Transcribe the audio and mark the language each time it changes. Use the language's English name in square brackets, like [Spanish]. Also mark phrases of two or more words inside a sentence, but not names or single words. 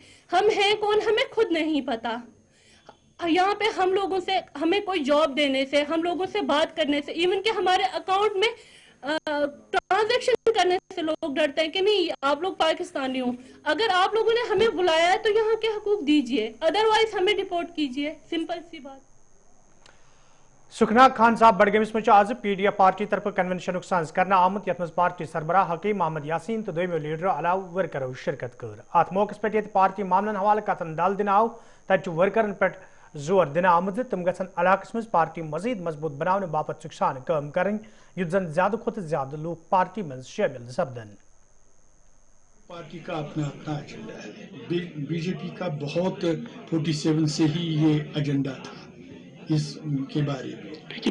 [Hindi] हम हैं कौन हमें खुद नहीं पता। यहाँ पे हम लोगों से, हमें कोई जॉब देने से, हम लोगों से बात करने से, इवन के हमारे अकाउंट में ट्रांजैक्शन करने से लोग डरते हैं कि नहीं आप लोग पाकिस्तानी हो। अगर आप लोगों ने हमें बुलाया है तो यहाँ के हकूक दीजिए, अदरवाइज हमें डिपोर्ट कीजिए। सिंपल सी बात। [Kashmiri] सुखना खान साहब बडगमिस में आज पीडीएफ पार्टी तरफ कन्वेंशन सांस करना आमुत यथ मज पार्टी सरबराह हकीम मोहम्मद यासीन तो दोयमो लीडर अलाव वर्करों शिरकत कर। अत मौके पे पार्टी मामलन हवाले कथन दाल दिन आव तत वर्करन पे जोर दिन आमद तम गसन इलाकस मज पार्टी मजीद मजबूत बनाने बापत सुखसान काम करें युद्ध जन ज्यादा खुद ज्यादा लोग पार्टी में शामिल सपदन। [Hindi] पार्टी का अपना अपना एजेंडा है। बीजेपी का बहुत 47 से ही ये एजेंडा था इसके बारे में।